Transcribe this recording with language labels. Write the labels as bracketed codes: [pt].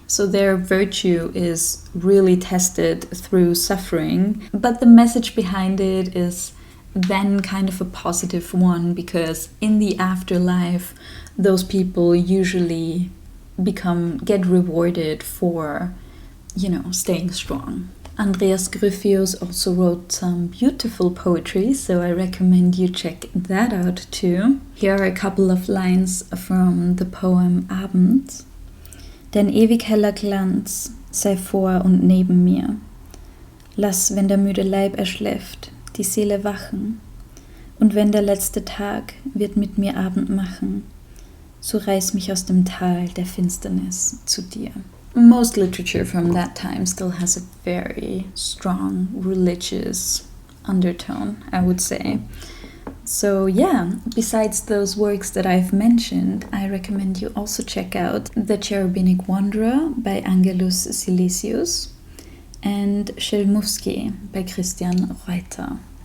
[en] So their virtue is really tested through suffering, but the message behind it is then kind of a positive one, because in the afterlife those people usually get rewarded for, staying strong. Andreas Gryphius also wrote some beautiful poetry, so I recommend you check that out too. Here are a couple of lines from the poem Abend. [de] Dein ewig heller Glanz sei vor und neben mir. Lass, wenn der müde Leib erschläft, die Seele wachen. Und wenn der letzte Tag wird mit mir Abend machen, so reiß mich aus dem Tal der Finsternis zu dir. [en] Most literature from that time still has a very strong religious undertone, I would say. So yeah, besides those works that I've mentioned, I recommend you also check out The Cherubinic Wanderer by Angelus Silesius and Szelmowski by Christian Reuter.